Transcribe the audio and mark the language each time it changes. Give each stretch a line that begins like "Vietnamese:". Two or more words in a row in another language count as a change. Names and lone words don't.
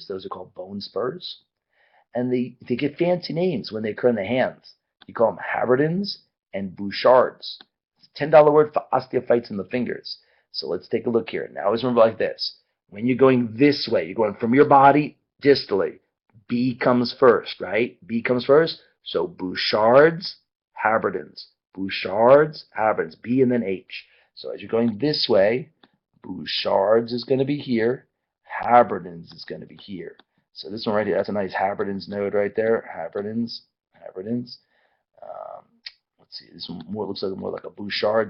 English: Those are called bone spurs. And they get fancy names when they occur in the hands. You call them haberdins and bouchards. It's a $10 word for osteophytes in the fingers. So let's take a look here. Now always remember like this. When you're going this way, you're going from your body distally. B comes first, right? B comes first. So bouchards, haberdins. Bouchards, haberdins. B and then H. So as you're going this way, bouchards is going to be here. Haberdins is going to be here. So this one right here, that's a nice haberdins node right there. Haberdins. Let's see, this one looks like more like a bouchard.